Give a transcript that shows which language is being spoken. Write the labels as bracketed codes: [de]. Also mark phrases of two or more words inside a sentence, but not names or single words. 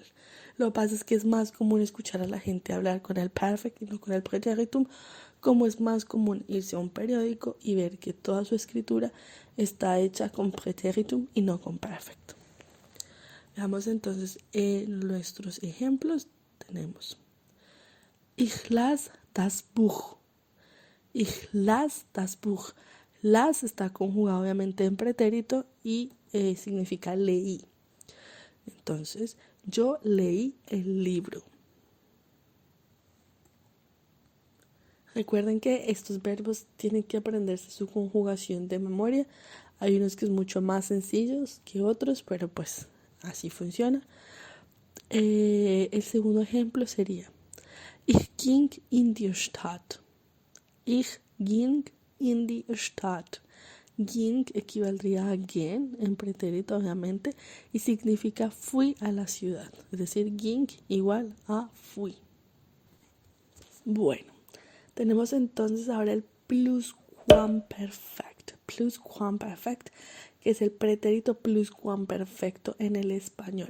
[es] Lo que pasa es que es más común escuchar a la gente hablar con el perfect y no con el pretéritum, como es más común irse a un periódico y ver que toda su escritura está hecha con pretéritum y no con perfect. Veamos entonces nuestros ejemplos. Tenemos [de] Ich las das Buch. Ich las das Buch. [es] Las está conjugado obviamente en pretérito y significa leí. Entonces, yo leí el libro. Recuerden que estos verbos tienen que aprenderse su conjugación de memoria. Hay unos que es mucho más sencillos que otros, pero pues así funciona. El segundo ejemplo sería [de] Ich ging in die Stadt. Ich ging in die Stadt. [es] Ging equivaldría a gehen en pretérito obviamente y significa fui a la ciudad, es decir, ging igual a fui. Bueno, tenemos entonces ahora el pluscuamperfect, que es el pretérito pluscuamperfecto en el español.